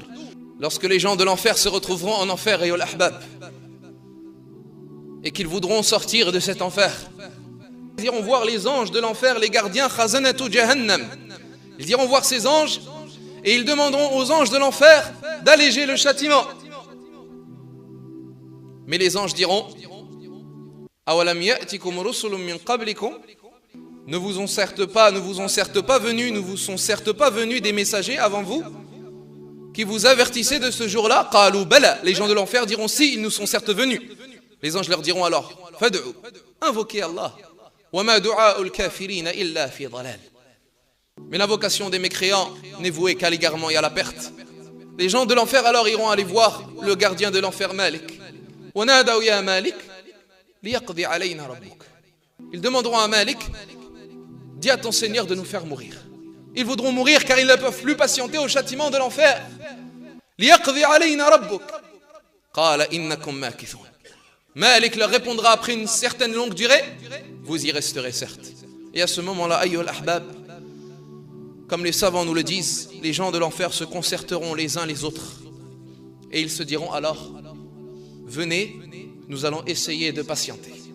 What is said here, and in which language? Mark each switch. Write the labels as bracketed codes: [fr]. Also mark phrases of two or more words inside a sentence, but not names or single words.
[fr] Lorsque les gens de l'enfer se retrouveront en enfer, et et qu'ils voudront sortir de cet enfer, ils iront voir les anges de l'enfer, les gardiens [ar] خزنة جهنم. [fr] Ils iront voir ces anges et ils demanderont aux anges de l'enfer d'alléger le châtiment. Mais les anges diront: [ar] أولم يأتكم رسل من قبلكم, [fr] ne vous sont certes pas venus des messagers avant vous qui vous avertissaient de ce jour-là? [ar] قالوا بلى, [fr] les gens de l'enfer diront: si, ils nous sont certes venus. Les anges leur diront alors: fad'u, invoquez Allah. [ar] وما دعاء الكافرين إلا في ضلال. [fr] Mais l'invocation des mécréants n'est vouée qu'à l'égarement et à la perte. Les gens de l'enfer alors iront aller voir le gardien de l'enfer, Malik. [ar] ونادوا يا مالك ليقض علينا ربك. [fr] Ils demanderont à Malik: dis à ton Seigneur de nous faire mourir. Ils voudront mourir car ils ne peuvent plus patienter au châtiment de l'enfer. [ar] ليقض علينا ربك قال إنكم ماكثون. [fr] Malik leur répondra après une certaine longue durée: vous y resterez certes. Et à ce moment-là, [ar] أيها الأحباب, [fr] comme les savants nous le disent, les gens de l'enfer se concerteront les uns les autres. Et ils se diront alors: venez, nous allons essayer de patienter.